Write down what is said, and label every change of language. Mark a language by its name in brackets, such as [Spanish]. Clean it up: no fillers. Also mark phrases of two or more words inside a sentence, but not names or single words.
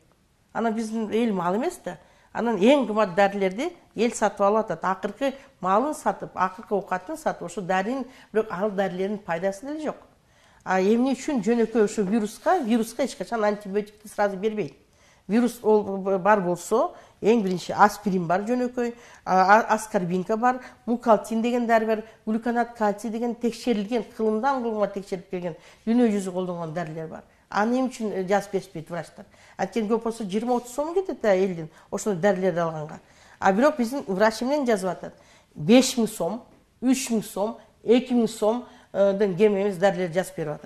[Kyrgyz] Анан биздин эл мал эмес да. Анан эң кымбат дәрілерди эл сатып алып атат. Акыркы малын сатып, акыркы оокатын сатып, ошо дәринин, бирок ал дәрилердин пайдасы деле жок. А эмне үчүн жөнөкөй ошо вируска эч качан антибиотикти сразу бербейт. Вирус бар болсо, эң биринчи аспирин бар жөнөкөй, аскорбинка бар, мукалтин деген дәрі бар, глюконат кальций деген текшерилген, кылымдан кылымга текшерип келген, дүйнө жүзү колдонгон дәрілер бар. Аны эмне үчүн жазып беришпейт врачтар? Анткени көп болсо 20-30 сом кетет да элдин ошондой дәрилерди алганга. А бирок биздин врач эмнени жазып атат? 5000 сом, 3000 сом, 2000 сомдон кем эмес дәрилер жазып берип атат.